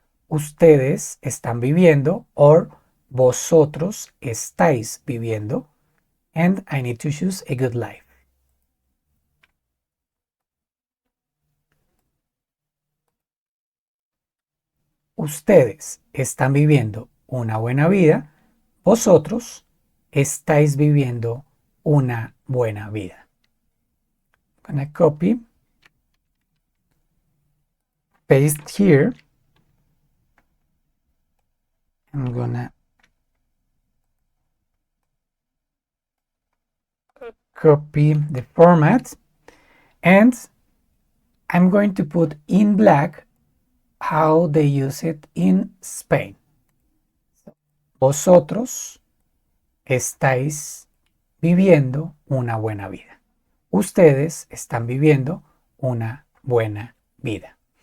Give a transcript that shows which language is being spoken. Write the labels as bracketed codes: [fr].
[es] Ustedes están viviendo or vosotros estáis viviendo. [en] And I need to choose a good life. [es] Ustedes están viviendo una buena vida. Vosotros estáis viviendo una buena vida. [en] I'm gonna copy, paste here. I'm gonna copy the format and I'm going to put in black how they use it in Spain. [es] Vosotros estáis viviendo una buena vida. Ustedes están viviendo una buena vida.